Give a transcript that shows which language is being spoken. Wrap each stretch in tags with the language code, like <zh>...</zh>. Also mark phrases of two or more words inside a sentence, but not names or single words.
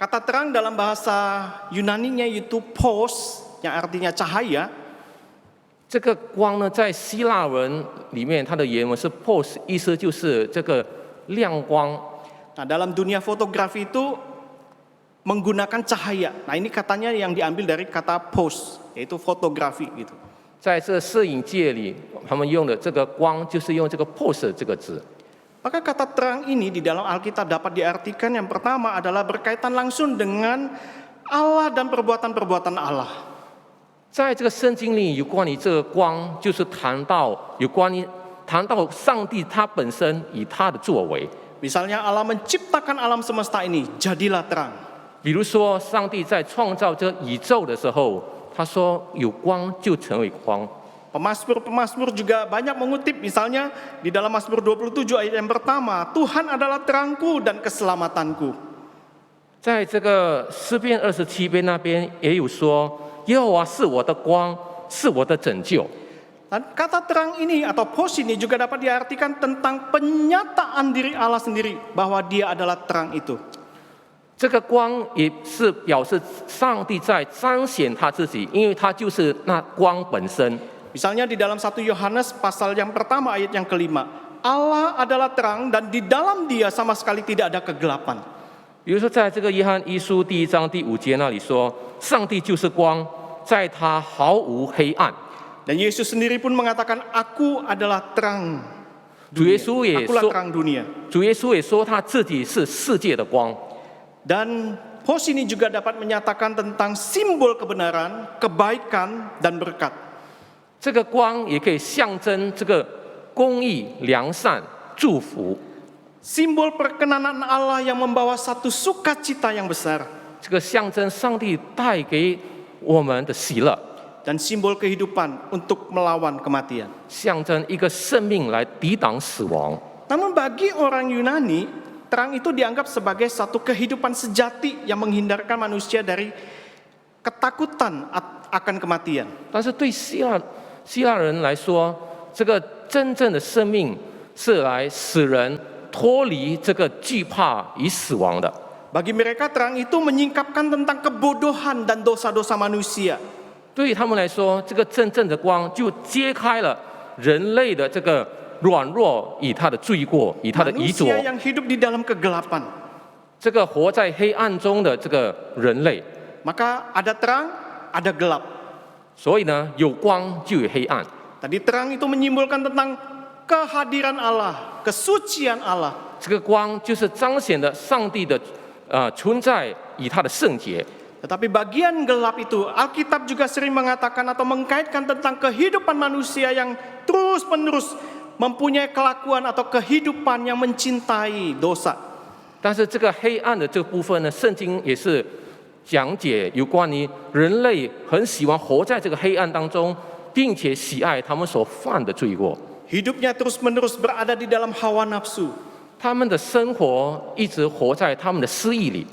<id>Kata terang dalam bahasa Yunaninya itu phos, yang artinya cahaya.</id> <zh>这个光呢，在希腊文里面，它的原文是 pos， 意思就是这个亮光。</zh> <id>Nah, dalam dunia fotografi itu menggunakan cahaya. Nah, ini katanya yang diambil dari kata phos, yaitu fotografi gitu.</id> <zh>在这摄影界里，他们用的这个光就是用这个 pos 这个字。</zh> <id>Maka kata terang ini di dalam Alkitab dapat diartikan yang pertama adalah berkaitan langsung dengan Allah dan perbuatan-perbuatan Allah.</id> <zh>在这个圣经里，有关于这个光，就是谈到上帝他本身以他的作为。</zh> <id>Misalnya Allah menciptakan alam semesta ini, jadilah terang.</id> <zh>比如说，上帝在创造这宇宙的时候，他说有光就成为光。</zh> <id>Pemasmur-pemasmur juga banyak mengutip, misalnya di dalam Mazmur 27 ayat yang pertama, Tuhan adalah terangku dan keselamatanku.</id> <zh>在这个诗篇27篇那边也有说，耶和华是我的光，是我的拯救。</zh> <id>Dan kata terang ini atau phos ini juga dapat diartikan tentang penyataan diri Allah sendiri bahwa Dia adalah terang itu.</id> <zh>这个光也是表示上帝在彰显他自己，因为他就是那光本身。</zh> <id>Misalnya di dalam 1 Yohanes pasal yang pertama ayat yang kelima, Allah adalah terang dan di dalam Dia sama sekali tidak ada kegelapan.</id> <zh>比如说，在这个约翰一书第1章第5节那里说，上帝就是光，在他毫无黑暗。</zh> <id>Dan Yesus sendiri pun mengatakan, Aku adalah terang</id> <zh>主耶</zh> <id>dunia.</id> <zh>稣也</zh> <id>Akulah</id> <zh>说，</zh> <id>terang dunia.</id> <zh>主耶稣也说他自己是世界的光。</zh> <id>Dan phos ini juga dapat menyatakan tentang simbol kebenaran, kebaikan, dan berkat.</id> <zh>这个光也可以象征这个公义、良善、祝福。</zh> <id>Simbol perkenanan Allah yang membawa satu sukacita yang besar.</id> <zh>这个象征上帝带给我们的喜乐，</zh> <id>Dan simbol kehidupan untuk melawan kematian.</id> <zh>象征一个生命来抵挡死亡。</zh> <id>Namun bagi orang Yunani, terang itu dianggap sebagai satu kehidupan sejati yang menghindarkan manusia dari ketakutan akan kematian.</id> <zh>但是对希腊人来说，这个真正的生命是来使人脱离这个惧怕与死亡的。</zh> <id>Bagi mereka terang itu menyingkapkan tentang kebodohan dan dosa-dosa manusia.</id> <zh>对于他们来说，这个真正的光就揭开了人类的这个软弱与他的罪过，与他的遗作。</zh> <id>Manusia yang hidup di dalam kegelapan.</id> <zh>这个活在黑暗中的这个人类，</zh> <id>Maka ada terang, ada gelap.</id> <zh>所以呢，有光就有黑暗。</zh> <id>Tadi terang itu menyimbolkan tentang kehadiran Allah, kesucian Allah.</id> <zh>这个光就是彰显了上帝的存在与他的圣洁。</zh> <id>Tetapi bagian gelap itu, Alkitab juga sering mengatakan atau mengkaitkan tentang kehidupan manusia yang terus-menerus mempunyai kelakuan atau kehidupan yang mencintai dosa.</id> <zh>但是这个黑暗的这个部分呢，圣经也是讲解有关于人类很喜欢活在这个黑暗当中，并且喜爱他们所犯的罪过。</zh> <id>Hidupnya terus-menerus berada di dalam hawa nafsu.</id> <zh>他们的生活一直活在他们的私意里，</zh>